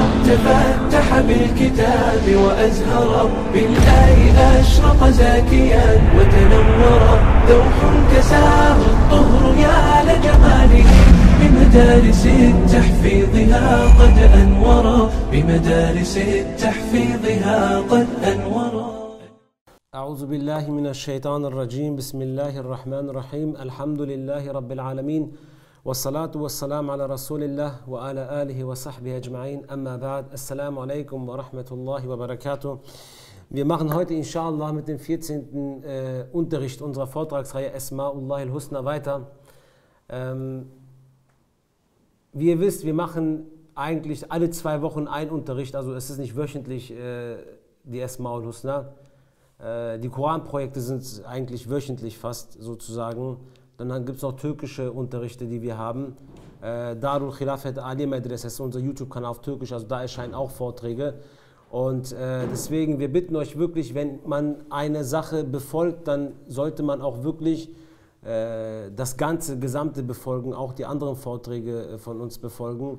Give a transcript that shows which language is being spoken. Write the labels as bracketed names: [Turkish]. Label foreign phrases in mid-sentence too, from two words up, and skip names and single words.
[Arabic] تفتح بالكتاب وأزهر، بالآي أشرق زاكيا وتنور، ذوق كساه الطهر يا لجماله، بمدارس تحفيظها قد أنورا، بمدارس تحفيظها قد أنورا. أعوذ بالله من الشيطان الرجيم. بسم الله الرحمن الرحيم. الحمد لله رب العالمين، والصلاة والسلام على رسول الله وعلى آله وصحبه أجمعين. أما بعد. السلام عليكم ورحمة الله وبركاته. [German] Wir machen heute inshallah mit dem 14. Unterricht unserer Vortragsreihe Asma'ullah al-Husna weiter. Wie ihr wisst, wir machen eigentlich alle 2 Wochen einen Unterricht, also es ist nicht wöchentlich die Asma'ul al-Husna. Die Koranprojekte sind eigentlich wöchentlich fast sozusagen. Dann gibt es noch türkische Unterrichte, die wir haben. Darul Khilafat Ali Medrese ist unser YouTube-Kanal auf Türkisch, also da erscheinen auch Vorträge. Und deswegen, wir bitten euch wirklich, wenn man eine Sache befolgt, dann sollte man auch wirklich das gesamte befolgen, auch die anderen Vorträge von uns befolgen.